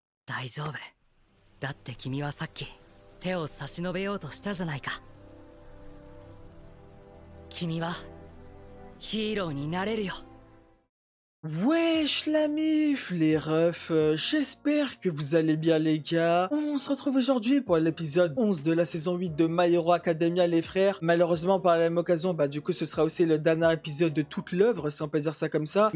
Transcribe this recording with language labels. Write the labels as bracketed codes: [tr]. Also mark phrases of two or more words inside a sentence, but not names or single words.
[ja] 大丈夫。だって君はさっき手を差し伸べようとしたじゃないか。君はヒーローになれるよ。 [fr] Wesh la mif, les refs, j'espère que vous allez bien les gars. On se retrouve aujourd'hui pour l'épisode 11 de la saison 8 de My Hero Academia les frères. Malheureusement par la même occasion, du coup ce sera aussi le dernier épisode de toute l'œuvre, si on peut dire ça comme ça.